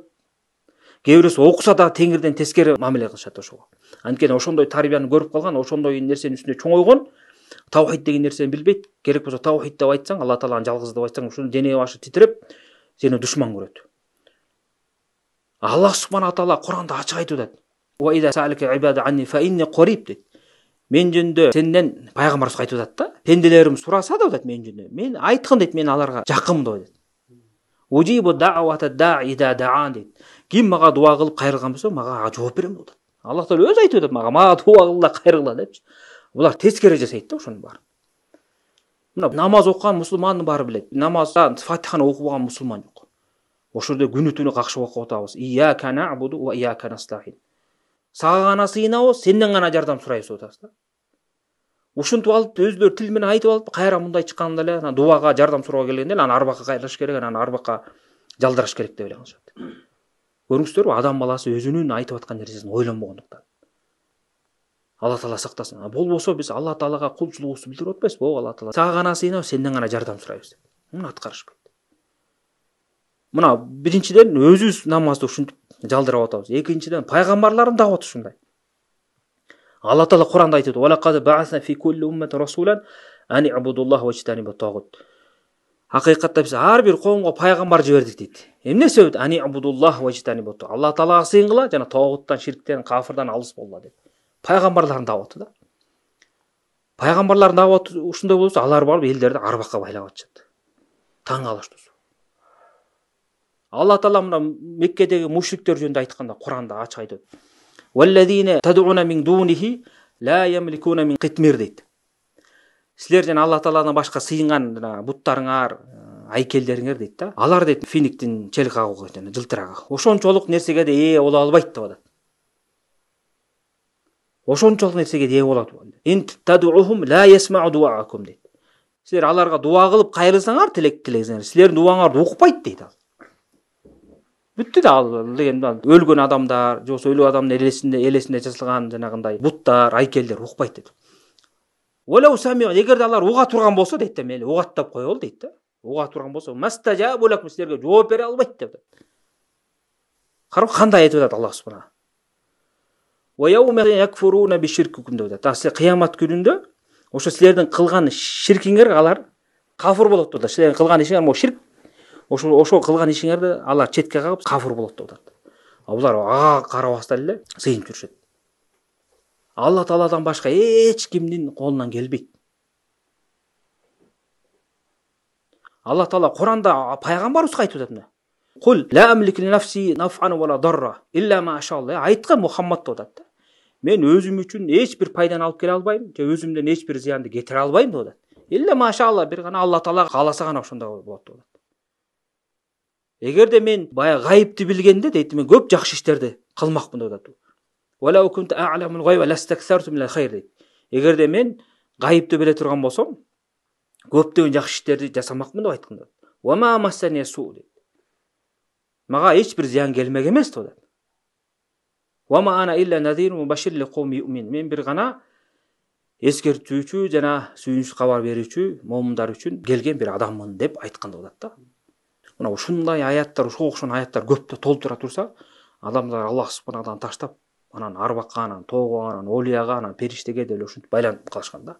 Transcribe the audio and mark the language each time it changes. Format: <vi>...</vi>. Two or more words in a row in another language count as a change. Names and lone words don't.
<ky>Кээ бирөөсү окуса да теңирден тескери мамиле кылышат ошого. Анткени ошондой тарбияны көрүп калган, ошондой нерсенин үстүнө чоңойгон, таухид деген нерсени билбейт. Керек болсо таухид деп айтсаң, Алла Тааланын жалгыз деп айтсаң, ушуну дене башы титиреп, сени душман көрөт.</ky> <ar>الله سبحانه وتعالى</ar> <ky>Куранда ачык айтып атат.</ky> <ar>وإذا سألك عبادي عني فإني قريب дейт.</ar> <ky>Мен жөнүндө сенден пайгамбар айтып атат да. Пенделерим сураса деп атат мен жөнүндө. Мен айткын дейт, мен аларга жакын деп атат.</ky> <ar>أجيب دعوة الداع إذا دعان дейт.</ar> <ky>Ким мага дуа кылып кайрылган болсо, мага жооп берем деп атат. Аллах Таала өзү айтып атат мага дуа кылгыла кайрылгыла депчи. Булар тескери жасайт да ошонун баары. Мына намаз окуган мусулмандын баары билет. Намазда Фатиханы окубаган мусулман жок. Ошол жерде күнү түнү какшып окуп атабыз.</ky> <ar>إياك نعبد وإياك نستعين.</ar> <ky>Сага гана сыйынабыз, сенден гана жардам сурайбыз деп атабыз да. Ушинтип алып өзүлөр тил менен айтып алып, кайра мындай чыкканда эле анан дуага жардам суроого келгенде эле анан арбакка кайрылыш керек, анан арбакка жалдыраш керек деп эле кылышат. Көрүңүздөрбү, адам баласы өзүнүн айтып аткан нерсесин ойлонбогондуктан. Алла Таала сактасын. Болбосо биз Алла Таалага кулчулугубузду билдирип атпайбызбы? О Алла Таала, сага гана сыйынабыз, сенден гана жардам сурайбыз деп. Муну аткарышпайт. Мына биринчиден өзүбүз намазды ушинтип жалдырып атабыз. Экинчиден пайгамбарлардын даваты ушундай. Алла Таала Куранда айтат:</ky> <ar>"ولقد بعثنا في كل أمة رسولا أن اعبدوا الله واجتنبوا الطاغوت."</ar> <ky>Акыйкатта биз ар бир коомго пайгамбар жибердик дейт. Эмне себеп?</ky> <ar>أن اعبدوا الله واجتنبوا.</ar> <ky>Алла Таалага сыйынгыла жана тагуттан, ширктен, кафирдан алыс болгула деп. Пайгамбарлардын даваты да. Пайгамбарлардын даваты ушундай болсо, алар барып элдерди арбакка байлап атышат. Таң калыштуу. Алла Таала мына Меккедеги мушриктер жөнүндө айтканда Куранда ачык айтат.</ky> <ar>"والذين تدعون من دونه لا يملكون من قطمير" дейт.</ar> <ky>Силер жана Алла Тааладан башка сыйынган жана буттарыңар, айкелдериңер дейт да. Алар дейт финиктин чел кагууга жана жылтырага. Ошончолук нерсеге да ээ боло албайт деп атат. Ошончолук нерсеге ээ болот.</ky> <ar>إن تدعوهم لا يسمعوا دعاءكم дейт.</ar> <ky>Силер аларга дуа кылып кайрылсаңар, тилегиңер, силердин дуаңарды укпайт дейт ал. Бүттү да ал деген өлгөн адамдар, же болбосо өлүү адамдын элесинде жасалган жанагындай буттар, айкелдер укпайт дейт. Эгерде алар уга турган болсо дейт да, мейли угаттап коелу дейт да. Уга турган болсо,</ky> <ar>ما استجابوا لكم,</ar> <ky>силерге жооп бере албайт деп атат. Карап кандай айтып атат</ky> <ar>الله سبحانه. ويوم يكفرون بشرككم</ar> <ky>деп атат. Силер кыямат күнүндө ошо силердин кылган ширкиңер алар кафыр болот деп атат. Силердин кылган ишиңер мо ширк. Ошо кылган ишиңерди алар четке кагып кафыр болот деп атат. Булар ага карабастан эле сыйынып жүрүшөт. Алла Тааладан башка эч кимдин колунан келбейт. Алла Таала Куранда пайгамбарыбызга айтып атат мына.</ky> <ar>قل لا أملك لنفسي نفعا ولا ضرا إلا ما شاء الله.</ar> <ky>Айткан Мухаммад деп атат. Мен өзүм үчүн эч бир пайданы алып келе албайм, же өзүмдөн эч бир зыянды кетире албайм деп атат.</ky> <ar>إلا ما شاء الله,</ar> <ky>бир гана Алла Таала кааласа гана ошондой болот деп атат. Эгерде мен бая гайыпты билгенде дейт, мен көп жакшы иштерди кылмакмын деп атат.</ky> <ar>ولو كنت أعلم الغيب لاستكثرت من الخير дейт.</ar> <ky>Эгерде мен гайыпты биле турган болсом, көптөгөн жакшы иштерди жасамакмын деп айткан.</ky> <ar>وما مسني السوء дейт.</ar> <ky>Мага эч бир зыян келмек эмес деп атат.</ky> <ar>وما أنا إلا نذير مبشر لقوم يؤمنون.</ar> <ky>Мен бир гана эскертүүчү жана сүйүнүч кабар берүүчү момундар үчүн келген бир адаммын деп айткан деп атат да. Мына ушундай аяттар, ошого окшогон аяттар көптө толтура турса, адамдар</ky> <ar>الله سبحانه</ar> <ky>таштап, анан арбакка, анан тоого, анан олияга, анан периштеге деле ушинтип байланып калышкан да.</ky>